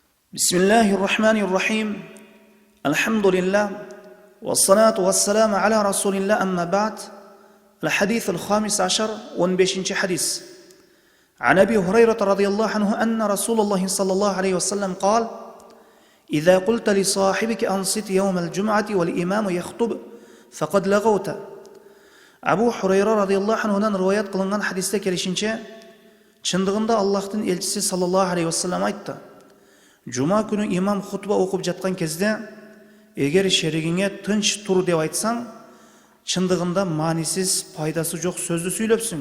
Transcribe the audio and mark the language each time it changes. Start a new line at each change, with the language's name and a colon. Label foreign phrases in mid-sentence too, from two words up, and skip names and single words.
Arabic: بسم الله الرحمن الرحيم الحمد لله والصلاة والسلام على رسول الله أما بعد الحديث الخامس عشر ونبشنش حديث عن أبي هريرة رضي الله عنه أن رسول الله صلى الله عليه وسلم قال إذا قلت لصاحبك أنصت يوم الجمعة والإمام يخطب فقد لغوت.
Kyrgyz: Абу Хурайра
Arabic: رضي الله عنه
Kyrgyz: риwayat кылынган хадисте келишинче, чындыгында Аллахтын элчиси
Arabic: صلى الله عليه وسلم
Kyrgyz: айтты: Жума күнү имам хутба окуп жаткан кезде, эгер шеригиңе тынч тур деп айтсаң, чындыгында маанисиз, пайдасы жок сөздү сүйлөпсүң.